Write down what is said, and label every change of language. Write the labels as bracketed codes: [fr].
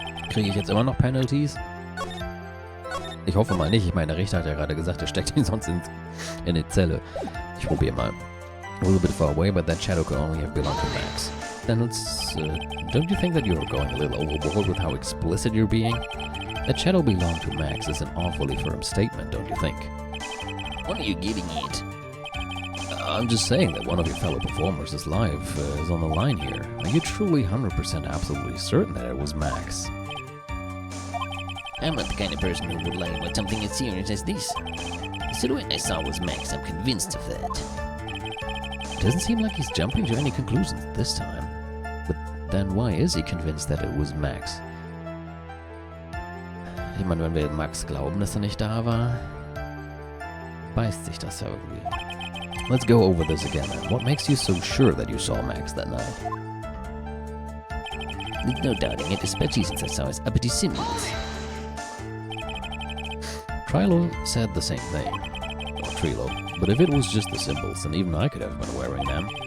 [de] Kriege ich jetzt immer noch Penalties? Ich hoffe mal nicht. Ich meine, der Richter hat ja gerade gesagt, er steckt ihn sonst in die Zelle. Ich probiere mal. [en] A little bit far away, but that shadow could only have belonged to Max. Then let's... don't you think that you're going a little overboard with how explicit you're being? That shadow belonged to Max is an awfully firm statement, don't you think? What are you getting at? I'm just saying that one of your fellow performers is live, is on the line here. Are you truly 100% absolutely certain that it was Max? I'm not the kind of person who would lie about something as serious as this. The silhouette I saw was Max, I'm convinced of that. Doesn't seem like he's jumping to any conclusions this time. But then why is he convinced that it was Max? [de] Ich meine, wenn wir Max glauben, dass er nicht da war, beißt sich das ja irgendwie. [en] Let's go over this again then. What makes you so sure that you saw Max that night? There's no doubting it, especially since I saw his uppity symbols. Trilo said the same thing. Or Trilo. But if it was just the symbols, then even I could have been wearing them.